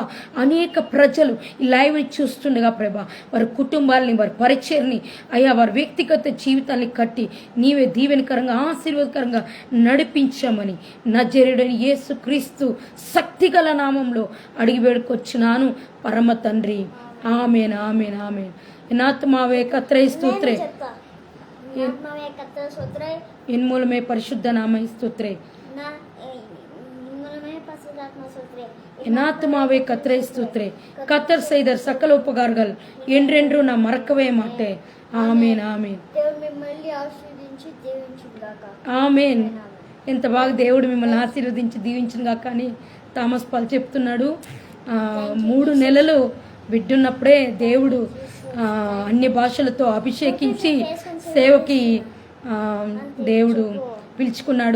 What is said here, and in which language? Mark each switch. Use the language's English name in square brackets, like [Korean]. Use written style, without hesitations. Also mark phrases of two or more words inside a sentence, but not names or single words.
[Telugu] అనేక ప్రజలు ఈ లైవ్ని చూస్తుండగా ప్రభా, వారి కుటుంబాలని, వారి పరిచయని, అయ్యా వారి వ్యక్తిగత జీవితాన్ని కట్టి నీవే దీవెనకరంగా, ఆశీర్వాదకరంగా నడిపించమని నజరేయుడైన యేసు క్రీస్తు శక్తిగల నామంలో అడిగి వేడుకొచ్చున్నాను పరమ తండ్రి. [Tamil] ஆமென், ஆமென், ஆமென். என்னாத்மாவே கத்தரை ஸ்தோத்திரே, என்மூலமே பரிசுத்த நாமை ஸ்தோத்திரே, என்னாத்மாவே கத்தரை ஸ்தோத்திரே, கத்தர் செய்த சகல உபகாரங்கள் என்றென்றும் நான் மறக்கவே மாட்டேன். [Telugu] ఆమెన్, ఆమెన్, ఆమెన్. ఎంత బాగా దేవుడు మిమ్మల్ని ఆశీర్వదించి దీవించిన గాక అని థామస్ పాల్ చెప్తున్నాడు. 3 నెలలు బిడ్డున్నప్పుడే దేవుడు అన్ని భాషలతో అభిషేకించి సేవకి దేవుడు పిలుచుకున్నాడు.